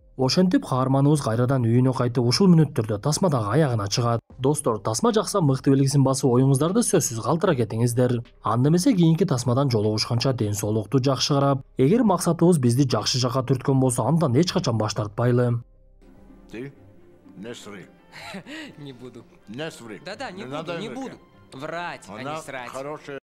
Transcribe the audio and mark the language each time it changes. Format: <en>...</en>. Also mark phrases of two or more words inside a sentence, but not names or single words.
<ky>Ошентип каарманыбыз кайрадан үйүнө кайтып, ушул мүнөттөрдө тасма дагы аягына чыгат. Достор, тасма жакса мыкты белгисин басып, оюңуздарды сөзсүз калтыра кетиңиздер. Анда эмесе кийинки тасмадан жолугушканча ден соолукту жакшы карап, эгер максатыбыз бизди жакшы жакка түрткөн болсо, андан эч качан баш тартпайлы.</ky> <ru>Ты не сри. Не буду. Не сри. Да-да, не надо буду, не врать. буду. Врать, а Она не срать. хорошая</ru>